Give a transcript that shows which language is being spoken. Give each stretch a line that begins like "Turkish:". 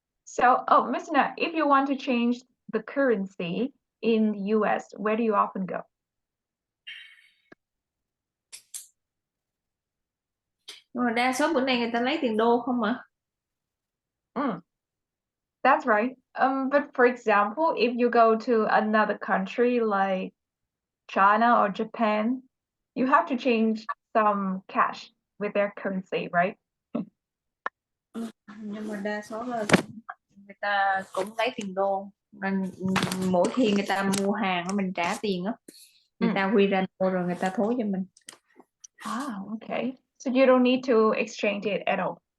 English: So, Miss Na, if you want to change the currency in the US, where do you often go?
Vietnamese: Nhưng mà đa số bữa nay người ta lấy tiền đô không mà.
English: That's right. But for example, if you go to another country like China or Japan, you have to change some cash with their currency, right?
Vietnamese: Nhưng mà đa số là người ta cũng lấy tiền đô, nên mỗi khi người ta mua hàng mình trả tiền á, người ta quy ra đô rồi người ta thối cho mình.
English: Okay. So you don't need to exchange it at all.